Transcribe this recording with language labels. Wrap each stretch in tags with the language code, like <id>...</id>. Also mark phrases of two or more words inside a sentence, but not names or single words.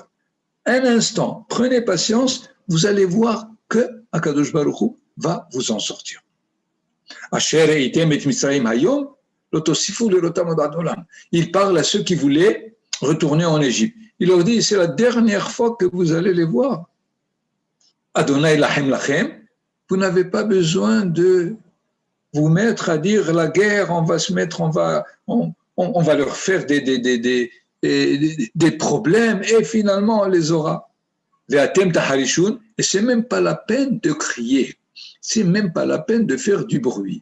<fr>Un instant, prenez patience, vous allez voir que</fr> <he>הקדוש ברוך הוא</he> <fr>va vous en sortir. Il parle à ceux qui voulaient retourner en Égypte. Il leur dit, c'est la dernière fois que vous allez les voir.</fr> <he>אדוני לכם לכם,</he> <fr>vous n'avez pas besoin de vous mettre à dire la guerre, on va leur faire des problèmes et finalement on les aura. Et c'est même pas la peine de crier, c'est même pas la peine de faire du bruit.</fr>